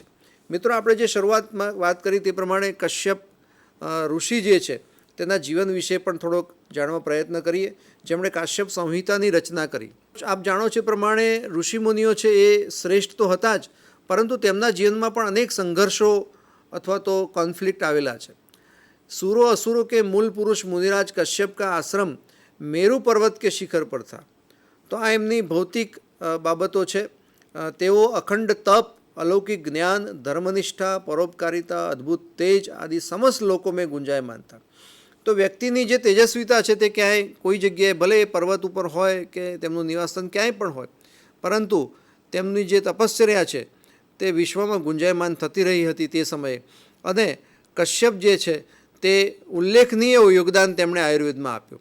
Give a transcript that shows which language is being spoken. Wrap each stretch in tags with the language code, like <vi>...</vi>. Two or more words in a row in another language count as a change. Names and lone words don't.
<gu>મિત્રો, આપણે જે શરૂઆતમાં વાત કરી તે પ્રમાણે કશ્યપ ઋષિ જે છે તેના જીવન વિશે પણ થોડોક જાણવા પ્રયત્ન કરીએ, જેમણે કાશ્યપ સંહિતાની રચના કરી. આપ જાણો છો પ્રમાણે ઋષિમુનિઓ છે એ શ્રેષ્ઠ તો હતા જ, પરંતુ તેમના જીવનમાં પણ અનેક સંઘર્ષો અથવા તો કોન્ફ્લિક્ટ આવેલા છે.</gu> <hi>सूरो असुरो के मूल पुरुष मुनिराज कश्यप का आश्रम मेरु पर्वत के शिखर पर था.</hi> <gu>તો આ એમની ભૌતિક બાબતો છે.</gu> <hi>तेओ अखंड तप, अलौकिक ज्ञान, धर्मनिष्ठा, परोपकारिता, अद्भुत तेज आदि समस्त लोगों में गुंजायमान था.</hi> <gu>તો વ્યક્તિની જે તેજસ્વિતા હૈ તે ક્યાંય કોઈ જગ્યાએ ભલે પર્વત પર હોય કે તેમનું નિવાસસ્થાન ક્યાંય પણ હોય, પરંતુ તેમની જે તપશ્ચર્યા હૈ તે વિશ્વમાં ગુંજાયમાન થતી રહી હતી તે સમયે. અને કશ્યપ જે છે તે ઉલ્લેખનીય યોગદાન તેમણે આયુર્વેદમાં આપ્યું.</gu>